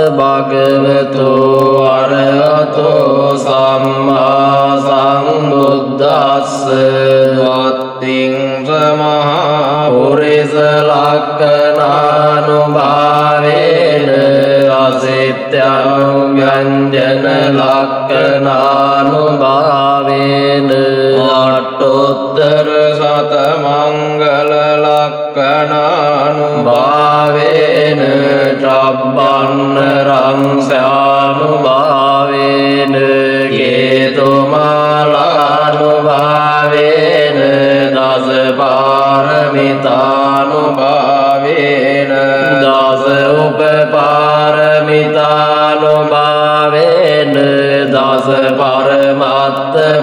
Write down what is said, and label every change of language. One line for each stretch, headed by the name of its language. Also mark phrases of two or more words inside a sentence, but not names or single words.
Pali: භගවතෝ අරහතෝ සම්මා සම්බුද්දස්ස වත්තිං සමහා පුරිස ලක්ඛනානුභාවේන අසිත්‍යං ව්‍යංජන ලක්ඛනානුභාවේන අට්ඨෝත්තර සත මංගල ලක්ඛනානුභාවේන චබ්බන්න රංසානුභාවේන කේතුමාලානුභාවේන දස පාරමිතානුභාවේන දස උපපාරමිතානුභාවේන දස පරමත්ත